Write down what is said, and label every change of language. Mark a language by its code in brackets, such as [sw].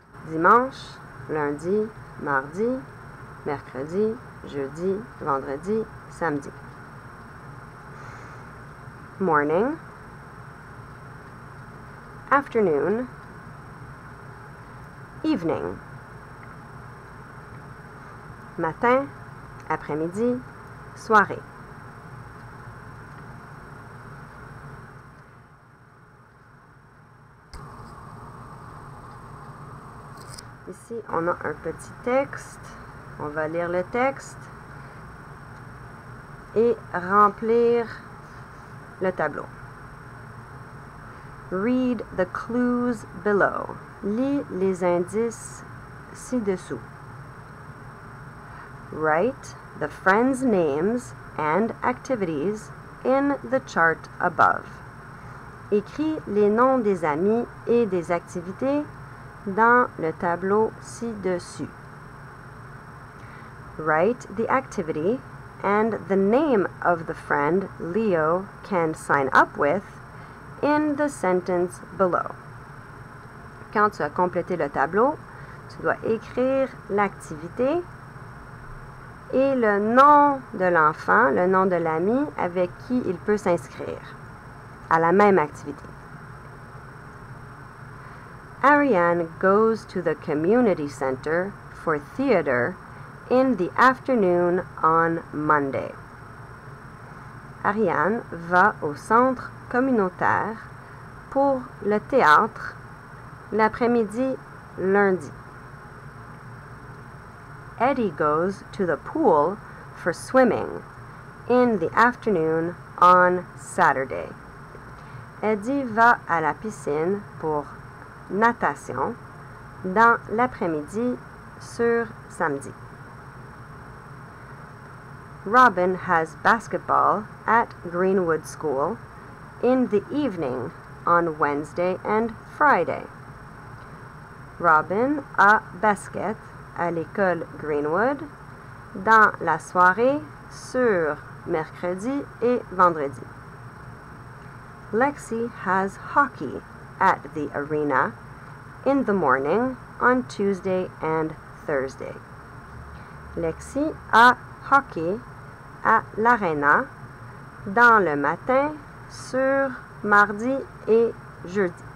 [fr] Dimanche, lundi, mardi, mercredi, jeudi, vendredi, samedi. [en] Morning, afternoon, evening. [fr] Matin, après-midi, soirée. Ici, on a un petit texte. On va lire le texte et remplir le tableau. [en] Read the clues below. [fr] Lis les indices ci-dessous. [en] Write the friends' names and activities in the chart above. [fr] Écris les noms des amis et des activités dans le tableau ci-dessus. [en] Write the activity and the name of the friend Leo can sign up with in the sentence below. [fr] Quand tu as complété le tableau, tu dois écrire l'activité et le nom de l'enfant, le nom de l'ami avec qui il peut s'inscrire à la même activité. [en] Ariane goes to the community center for theater in the afternoon on Monday. [fr] Ariane va au centre communautaire pour le théâtre l'après-midi lundi. [en] Eddie goes to the pool for swimming in the afternoon on Saturday. [fr] Eddie va à la piscine pour natation dans l'après-midi sur samedi. [en] Robin has basketball at Greenwood School in the evening on Wednesday and Friday. [fr] Robin a basket à l'école Greenwood dans la soirée sur mercredi et vendredi. [en] Lexi has hockey at the arena in the morning on Tuesday and Thursday. [fr] Lexi a hockey à l'Arena dans le matin sur mardi et jeudi.